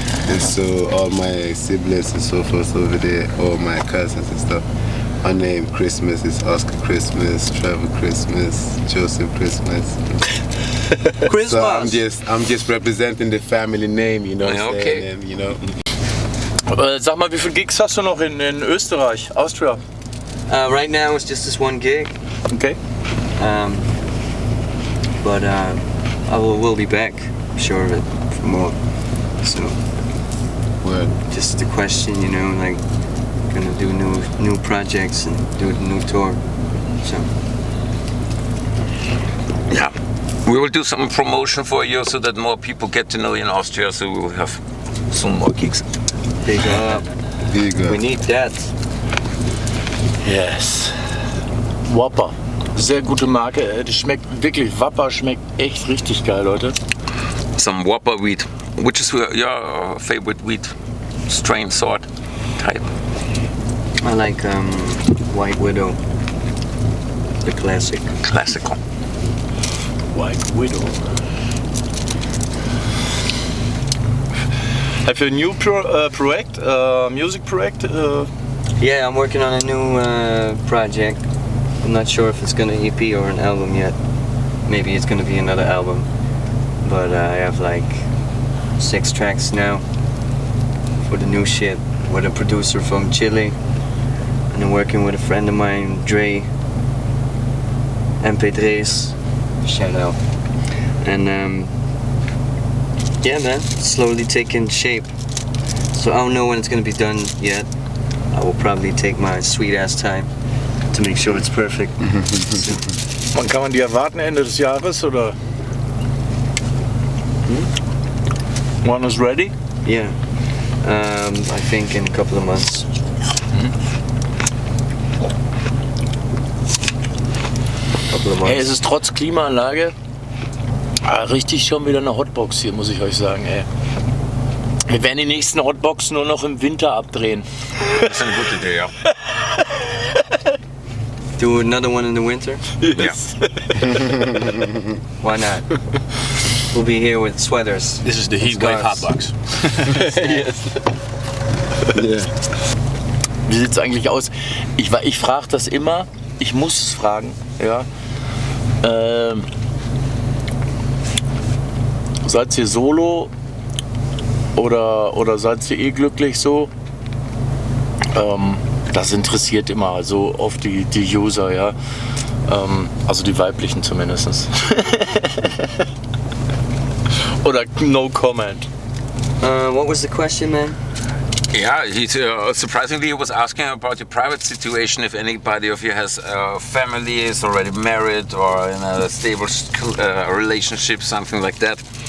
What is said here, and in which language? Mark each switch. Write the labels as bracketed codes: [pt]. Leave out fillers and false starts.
[en] And so all my siblings and so forth over there, all my cousins and stuff, my name Christmaz is Oscar Christmaz, Trevor Christmaz, Joseph Christmaz. So I'm just representing the family name, you know what I'm saying? And, you know. [de] Sag mal, wie viele Gigs hast du noch in Österreich, Austria? [en] Right now it's just this one gig. Okay. But we'll be back, I'm sure of it, for more. So, just the question, you know, like, gonna do new projects and do a new tour. So. Yeah. We will do some promotion for you so that more people get to know you in Austria, so we will have some more gigs. Big up. We need that. Yes. Whopper. [de] Sehr gute Marke. Die schmeckt wirklich, Whopper schmeckt echt richtig geil, Leute. [en] some Whopper wheat. Which is your favorite wheat strain, sort, type? I like White Widow, the classic. Classical. White Widow. Have you a new project, music project? Yeah, I'm working on a new project. I'm not sure if it's gonna EP or an album yet. Maybe it's gonna be another album. But I have like 6 tracks now for the new shit with a producer from Chile. And I'm working with a friend of mine, Dre, MP3s, shout out. And yeah man, slowly taking shape. So I don't know when it's gonna be done yet. I will probably take my sweet ass time to make sure it's perfect. [de] Wann kann man die erwarten, Ende des Jahres oder? [en] One is ready? Yeah, I think in a couple of months. [de] Hey, es ist trotz Klimaanlage richtig schon wieder eine Hotbox hier, muss ich euch sagen, ey. Wir werden die nächsten Hotboxen nur noch im Winter abdrehen. Das ist eine gute Idee, ja. [en] Do another one in the winter? Yes. Why not? We'll be here with sweaters. This is the Heatwave HOTBOX. Yes. Yeah. [de] Wie sieht's eigentlich aus? Ich frage das immer, ich muss es fragen, ja. Seid ihr solo oder seid ihr glücklich so? Das interessiert immer so oft die User, ja. Also die weiblichen zumindest. Oder [en] no comment. What was the question, man? Yeah, surprisingly he was asking about your private situation, if anybody of you has a family, is already married or in a stable relationship, something like that.